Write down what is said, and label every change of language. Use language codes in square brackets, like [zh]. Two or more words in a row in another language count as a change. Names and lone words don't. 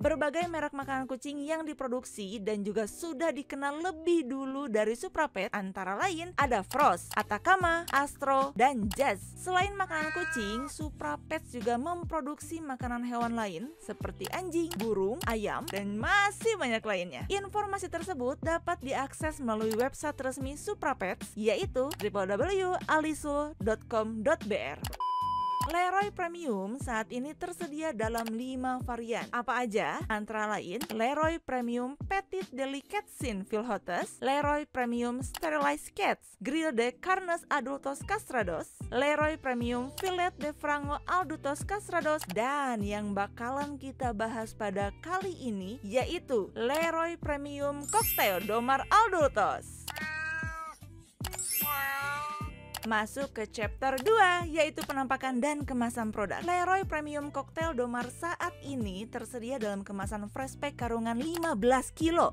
[id] Berbagai merek makanan kucing yang diproduksi dan juga sudah dikenal lebih dulu dari Supra Pets antara lain ada Frost, Atacama, Astro, dan Jazz. Selain makanan kucing, Supra Pets juga memproduksi makanan hewan lain seperti anjing, burung, ayam, dan masih banyak lainnya. Informasi tersebut dapat diakses melalui website resmi Supra Pets, yaitu www.aliso.com.br. Leroy Premium saat ini tersedia dalam 5 varian. Apa aja? Antara lain Leroy Premium Petit Delicatsin Filhotes, Leroy Premium Sterilized Cats, Grill de Carnes Adultos Castrados, Leroy Premium Filet de Frango Adultos Castrados, dan yang bakalan kita bahas pada kali ini yaitu Leroy Premium Cocktail Domar Adultos. Masuk ke chapter 2, yaitu penampakan dan kemasan produk. Leroy Premium Cocktail Domar saat ini tersedia dalam kemasan [en] fresh pack [id] karungan 15 kilo.